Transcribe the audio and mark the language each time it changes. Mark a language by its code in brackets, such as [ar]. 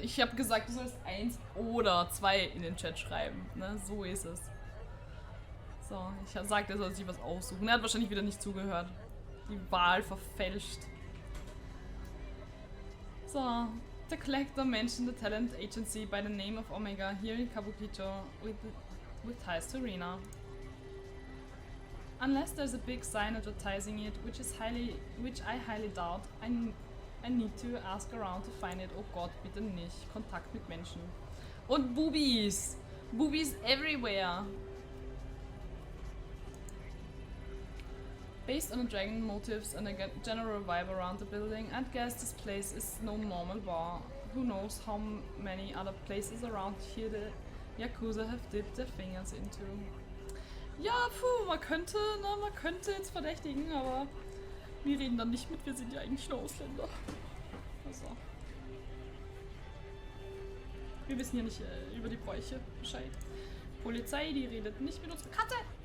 [de] Ich habe gesagt, du sollst 1 oder 2 in den Chat schreiben. Ne? So ist es. So, ich sagte, er soll sich was aussuchen. Er hat wahrscheinlich wieder nicht zugehört. Die Wahl verfälscht. [en] So, the collector mentioned the talent agency by the name of Omega here in Kabukicho with ties to Rina. Unless there's a big sign advertising it, which I highly doubt, I need to ask around to find it. [de] Oh Gott, bitte nicht. Kontakt mit Menschen. [en] Und Boobies! Boobies everywhere! Based on the dragon motifs and a general vibe around the building, I'd guess this place is no normal bar. Who knows how many other places around here the Yakuza have dipped their fingers into. [de] Ja, man könnte jetzt verdächtigen, aber wir reden dann nicht mit, wir sind ja eigentlich nur Ausländer. Also. Wir wissen ja nicht über die Bräuche Bescheid. Polizei, die redet nicht mit unserer Katze!